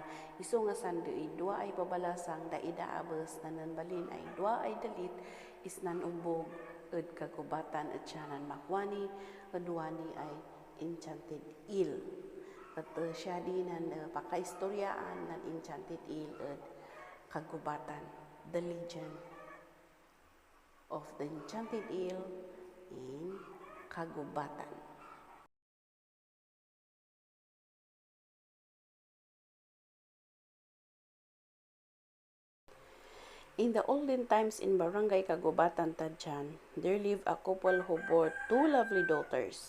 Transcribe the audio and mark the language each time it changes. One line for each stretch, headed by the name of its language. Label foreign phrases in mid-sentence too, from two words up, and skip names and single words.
Kankanaey: Iso nga san di dua ay babalasang da ida abas nanan balin ay dua ay dalit is nan ubog, at Cagubatan at siya nan makwani, at duwani ay Enchanted Eel. At siya di nan paka-istoryaan nan Enchanted Eel at Cagubatan,
English: the legend of the Enchanted Eel in Cagubatan. In the olden times in Barangay Cagubatan, TADIAN, there lived a couple who bore two lovely daughters.